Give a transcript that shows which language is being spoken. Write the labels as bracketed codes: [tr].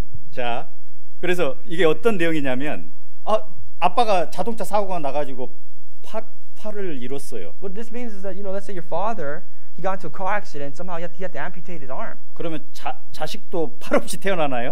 [ko] 자, 그래서 이게 어떤 내용이냐면 아빠가 자동차 사고가 나가지고 팔을 잃었어요. [en] What this means is that, let's say your father, he got into a car accident, somehow he had to amputate his arm. [ko] 그러면 자식도 팔 없이 태어나나요?